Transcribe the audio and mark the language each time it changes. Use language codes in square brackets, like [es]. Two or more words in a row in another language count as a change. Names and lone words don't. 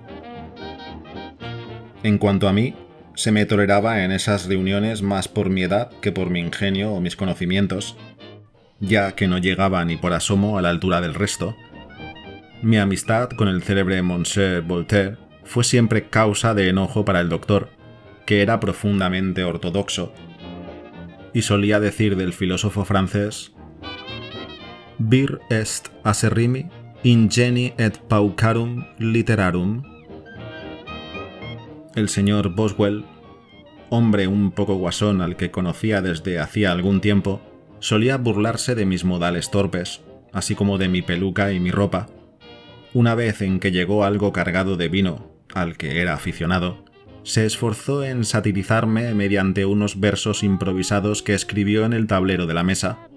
[es] En cuanto a mí, se me toleraba en esas reuniones más por mi edad que por mi ingenio o mis conocimientos, ya que no llegaba ni por asomo a la altura del resto. Mi amistad con el célebre Monsieur Voltaire fue siempre causa de enojo para el doctor, que era profundamente ortodoxo, y solía decir del filósofo francés: [la] «Vir est acerrimi ingeni et paucarum literarum». [es] El señor Boswell, hombre un poco guasón al que conocía desde hacía algún tiempo, solía burlarse de mis modales torpes, así como de mi peluca y mi ropa. Una vez en que llegó algo cargado de vino, al que era aficionado, se esforzó en satirizarme mediante unos versos improvisados que escribió en el tablero de la mesa.